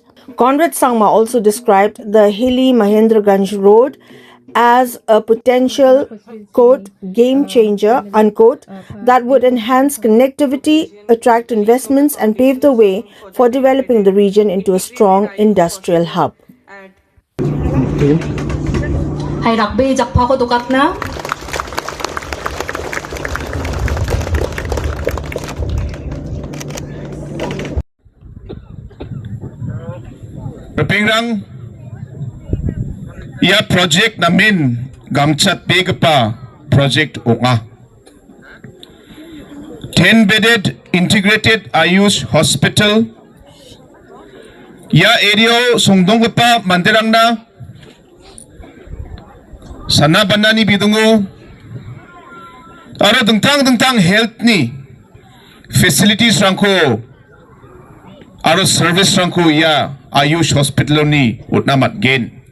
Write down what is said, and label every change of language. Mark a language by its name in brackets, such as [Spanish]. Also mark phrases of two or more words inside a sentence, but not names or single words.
[English] Conrad Sangma also described the hilly Mahendraganj road as a potential, quote, game changer, unquote, that would enhance connectivity, attract investments and pave the way for developing the region into a strong industrial hub. [Garo] Repingrang ia project namin gamchat pegapa project onga [English] 10-bedded integrated AYUSH hospital [Garo] ia area songdongpa manderangna sana banani bidungo aro dengtang health ni facilities rangko aro service rangko ia AYUSH hospital ni utnamat gen